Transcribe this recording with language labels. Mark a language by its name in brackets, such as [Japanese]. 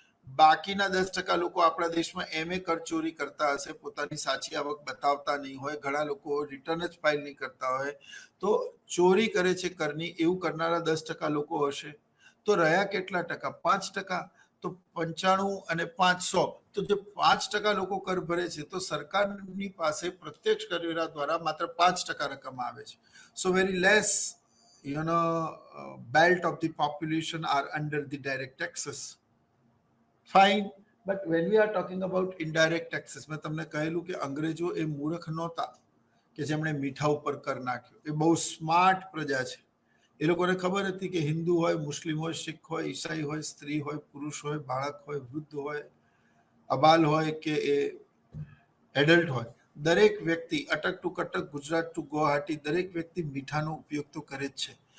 [Gujarati] બાકીના 10% લોકો આપણા દેશમાં એમએ કર ચોરી કરતા હશે, પોતાની સાચી આવક બતાવતા નહીં હોય, ઘણા લોકો રિટર્ન જ ફાઇલ નહીં કરતા હોય, તો ચોરી કરે છે કરની, એવું કરનારા 10% લોકો હશે. તો રહ્યા કેટલા ટકા? 5%. તો 95 અને 500, તો જે 5% લોકો કર ભરે છે, તો સરકારની પાસે પ્રત્યક્ષ કરવેરા દ્વારા માત્ર 5% રકમ આવે છે. [English] So very less belt of the population are under the direct taxes. Fine. But when we are talking about indirect taxes, [Gujarati] મેં તમને કહેલું કે અંગ્રેજો એ મૂર્ખ નહોતા કે જેમણે મીઠા ઉપર કર નાખ્યો. એ બહુ સ્માર્ટ પ્રજા છે. એ લોકોને ખબર હતી કે હિન્દુ હોય, મુસ્લિમ હોય, શીખ હોય, ઈસાઈ હોય, સ્ત્રી હોય, પુરુષ હોય, બાળક હોય, વૃદ્ધ હોય, અબાલ હોય કે એ એડલ્ટ હોય, દરેક વ્યક્તિ અટક ટુ કટક, ગુજરાત ટુ ગુવાહાટી, દરેક વ્યક્તિ મીઠાનો ઉપયોગ તો કરે જ છે.